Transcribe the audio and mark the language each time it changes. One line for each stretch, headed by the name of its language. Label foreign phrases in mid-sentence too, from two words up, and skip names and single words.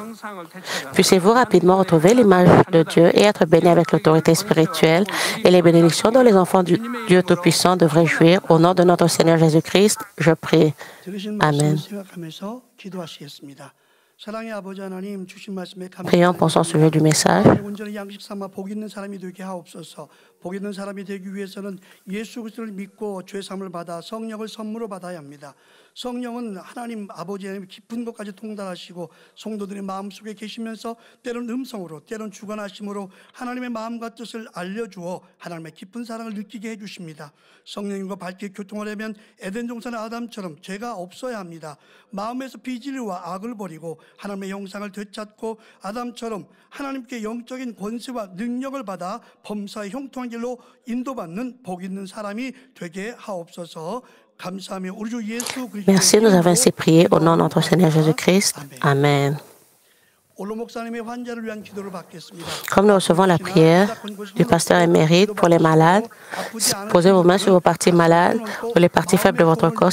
French: Puissiez-vous rapidement retrouver l'image de Dieu et être bénis avec l'autorité spirituelle et les bénédictions dont les enfants du Dieu Tout-Puissant devraient jouir. Au nom de notre Seigneur Jésus-Christ, je prie. Amen. Prions pour son sujet du message.
Korean: 복 있는 사람이 되기 위해서는 예수 그리스도를 믿고 죄 사함을 받아 성령을 선물로 받아야 합니다. 성령은 하나님 아버지의 깊은 곳까지 통달하시고 성도들의 마음속에 계시면서 때로는 음성으로 때로는 주관하심으로 하나님의 마음과 뜻을 알려주어 하나님의 깊은 사랑을 느끼게 해주십니다. 성령님과 밝게 교통하려면 에덴 동산의 아담처럼 죄가 없어야 합니다. 마음에서 비진리와 악을 버리고 하나님의 형상을 되찾고 아담처럼 하나님께 영적인 권세와 능력을 받아 범사의 형통한 길로 인도받는 복 있는 사람이 되게 하옵소서.
French: Merci, nous avons ainsi prié au nom de notre Seigneur Jésus-Christ. Amen. Comme nous recevons la prière du pasteur émérite pour les malades, posez vos mains sur vos parties malades ou les parties faibles de votre corps.